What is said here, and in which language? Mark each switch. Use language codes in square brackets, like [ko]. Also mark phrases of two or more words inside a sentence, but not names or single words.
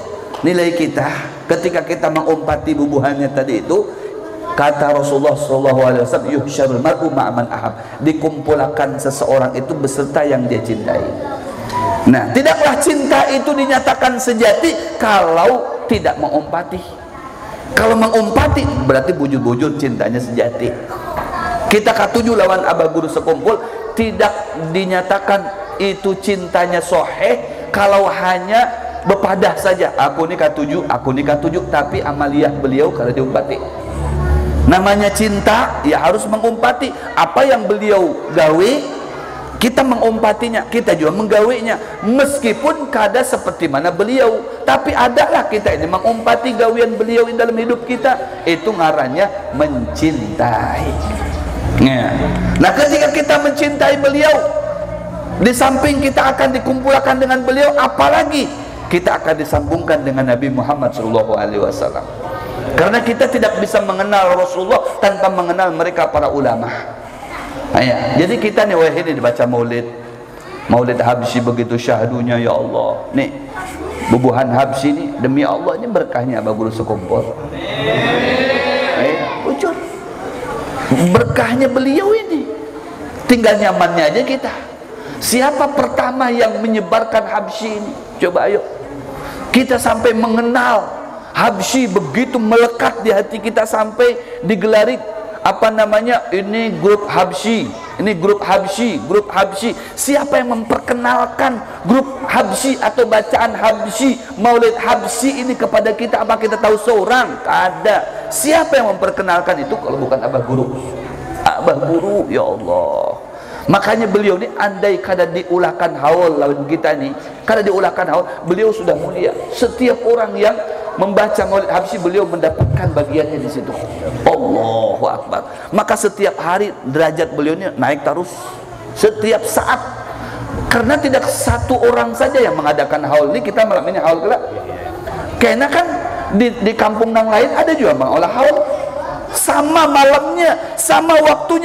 [id] Nilai kita ketika kita mengumpati bubuhannya tadi itu, kata Rasulullah SAW, [ar] يحشر المرء مع من أحب, [id] dikumpulkan seseorang itu beserta yang dia cintai. Nah, tidaklah cinta itu dinyatakan sejati kalau tidak mengumpati. Kalau mengumpati berarti bujur-bujur cintanya sejati. [bjn] Kita katuju lawan abah guru sekumpul, tidak dinyatakan itu cintanya soheh kalau hanya bepadah saja. Aku ni katuju, tapi amaliyah beliau kalau diumpati. [id] Namanya cinta ya harus mengumpati. Apa yang beliau gawe, kita mengumpatinya, kita juga menggawainya. Meskipun kada seperti mana beliau, tapi adalah kita ini mengumpati gawian beliau dalam hidup kita. [bjn] Itu ngarannya mencintai. [id] Nah, ketika kita mencintai beliau, di samping kita akan dikumpulkan dengan beliau, apalagi kita akan disambungkan dengan Nabi Muhammad SAW. Karena kita tidak bisa mengenal Rasulullah tanpa mengenal mereka para ulama. Jadi kita nih, wah ini dibaca Maulid Habsyi begitu syahdunya, ya Allah. Nih, bubuhan Habsyi ini demi Allah ini berkahnya Abah Guru Sekumpul. [bjn] Bujur. Berkahnya beliau ini. [id] Tinggal nyamannya aja kita. Siapa pertama yang menyebarkan Habsyi ini? Coba ayo. Kita sampai mengenal Habsyi, begitu melekat di hati kita sampai digelari apa namanya, ini grup Habsyi, ini grup Habsyi, grup Habsyi. Siapa yang memperkenalkan grup Habsyi atau bacaan Habsyi, Maulid Habsyi ini kepada kita? Apa kita tahu seorang? Ada. Siapa yang memperkenalkan itu kalau bukan Abah Guru? Abah Guru, ya Allah. [bjn] Makanya beliau ini andai kada diulahkan haul lawan kita nih, kada diulahkan haul, beliau sudah mulia. [id] Setiap orang yang membaca Maulid Habsyi, beliau mendapatkan bagiannya di situ. [ar] الله أكبر. [id] Maka setiap hari derajat beliau ini naik terus, setiap saat. Karena tidak satu orang saja yang mengadakan haul ini. Kita malam ini haul kelak. Karena kan di kampung yang lain ada juga mengolah haul. Sama malamnya, sama waktunya.